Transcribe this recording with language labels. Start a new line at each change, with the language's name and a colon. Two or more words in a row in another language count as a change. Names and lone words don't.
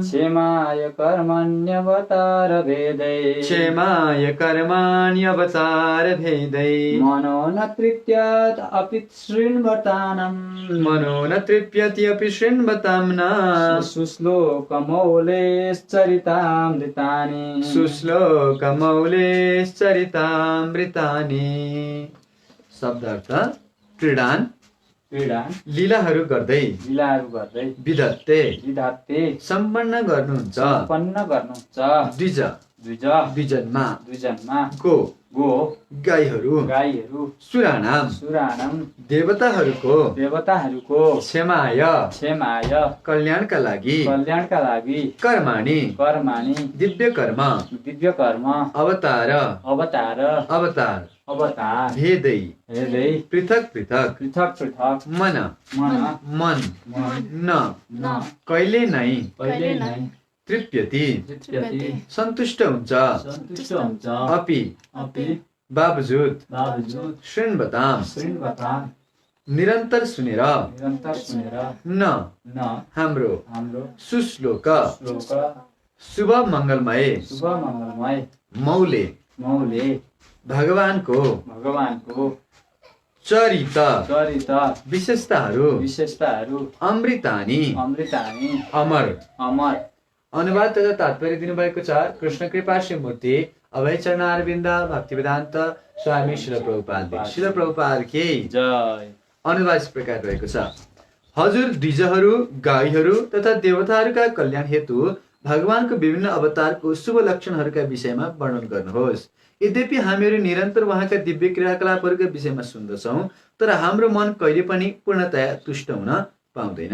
Sanskrit: क्षेमाय कर्मण्यवतार भेदै मनो न तृप्यत् अपि शृण्वतां न
Nepali: सुश्लोकमौलेश्चरितामृतानि शब्दार्थ क्रीडान लीलाहरू गर्दै विधत्ते सम्पन्न गर्नुहुन्छ
Sanskrit: द्विजनमा गो
Nepali: गाईहरू सुराणाम देवताहरूको क्षमाय कल्याणका लागि कर्माणि दिव्य कर्म
Sanskrit: अवतार भेदै पृथक मन न
Nepali: कहिले नै तृप्यति सन्तुष्ट हुन्छ अपि बावजुद शृण्वताम निरन्तर सुनेर न हाम्रो सुश्लोक शुभ मङ्गलमय मौले भगवानको चरित विशेषताहरू अमृतानि अमर अनुवाद तथा तात्पर्य दिनुभएको छ कृष्ण कृपा श्रीमूर्ति अभय चरणारविन्द भक्तिवेदान्त स्वामी शिल प्रभुपाद के जय। अनुवाद
Hindi: इस प्रकार
Nepali: रहेको छ। हजुर द्विजहरू गाईहरू तथा देवताहरूका कल्याण हेतु भगवानको विभिन्न अवतारको शुभ लक्षणहरूका विषयमा वर्णन गर्नुहोस्। यद्यपि हामीहरू निरन्तर उहाँका दिव्य क्रियाकलापहरूका विषयमा सुन्दछौँ, तर हाम्रो मन कहिले पनि पूर्णतया तुष्ट हुन पाउँदैन।